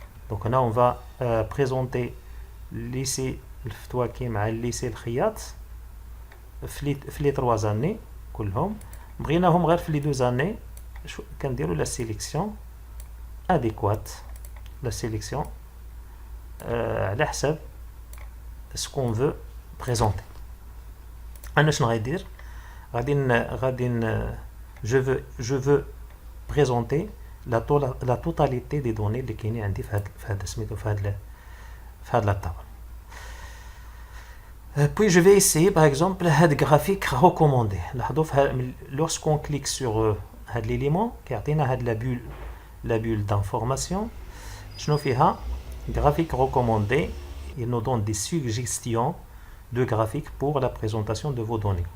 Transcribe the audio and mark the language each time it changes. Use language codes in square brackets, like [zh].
[fr] Donc là on va présenter le lycée الفتواكي [ar] مع [fr] le lycée الخياط في les 3 années [ar] كلهم بغيناهم غير في [fr] les 2 années [ar] كنديروا [fr] la sélection adéquate, la sélection [ar] على حسب [fr] ce qu'on veut présenter. [ar] أنا شنو غادي ندير [fr] je veux présenter la totalité des données [ar] اللي كاينين عندي في هذا سميتو في هذا [fr] la table. Puis je vais essayer par exemple هذا graphique recommandé. [ar] لاحظوا [fr] lorsqu'on clique sur هذا l'élément [ar] كيعطينا هذا [fr] la bulle d'information [ar] شنو فيها [fr] graphique recommandé. Il nous donne des suggestions de graphiques pour la présentation de vos données.